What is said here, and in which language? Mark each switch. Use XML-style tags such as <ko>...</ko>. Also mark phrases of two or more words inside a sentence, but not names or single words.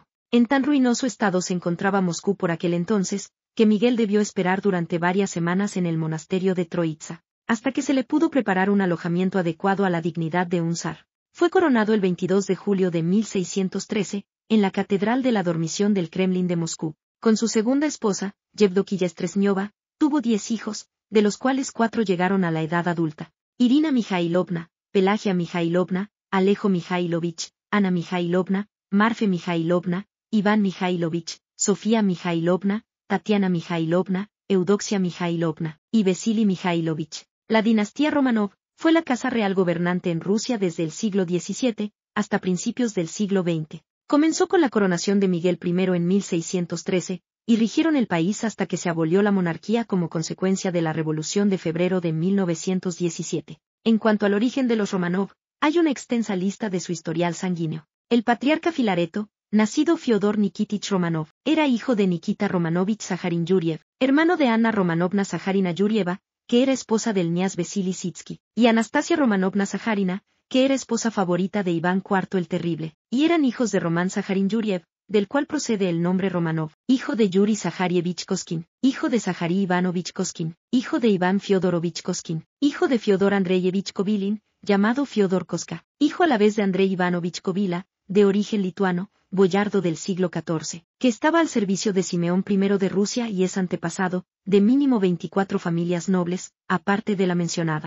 <es>En tan ruinoso estado se encontraba Moscú por aquel entonces, que Miguel debió esperar durante varias semanas en el monasterio de Troitsa, hasta que se le pudo preparar un alojamiento adecuado a la dignidad de un zar. Fue coronado el 22 de julio de 1613, en la Catedral de la Dormición del Kremlin de Moscú. Con su segunda esposa, Yevdokiya Stresniova, tuvo 10 hijos, de los cuales 4 llegaron a la edad adulta. Irina Mikhailovna, Pelagia Mikhailovna, Alejo Mikhailovich, Ana Mikhailovna, Marfe Mikhailovna, Iván Mikhailovich, Sofía Mikhailovna, Tatiana Mikhailovna, Eudoxia Mikhailovna, y Vasily Mikhailovich. La dinastía Romanov fue la casa real gobernante en Rusia desde el siglo XVII hasta principios del siglo XX. Comenzó con la coronación de Miguel I en 1613, y rigieron el país hasta que se abolió la monarquía como consecuencia de la Revolución de febrero de 1917. En cuanto al origen de los Romanov, hay una extensa lista de su historial sanguíneo. El patriarca Filareto, nacido Fiódor Nikitich Romanov, era hijo de Nikita Romanovich Saharin-Yuriev, hermano de Anna Romanovna Saharina-Yurieva, que era esposa del kniaz Vasily Sitsky, y Anastasia Romanovna Saharina, que era esposa favorita de Iván IV el Terrible, y eran hijos de Román Saharin-Yuriev, del cual procede el nombre Romanov, hijo de Yuri Zaharievich Koskin, hijo de Zahari Ivanovich Koskin, hijo de Iván Fyodorovich Koskin, hijo de Fyodor Andreyevich Kobilin, llamado Fyodor Koska, hijo a la vez de Andrei Ivanovich Kovila, de origen lituano, boyardo del siglo XIV, que estaba al servicio de Simeón I de Rusia y es antepasado, de mínimo 24 familias nobles, aparte de la mencionada.</es>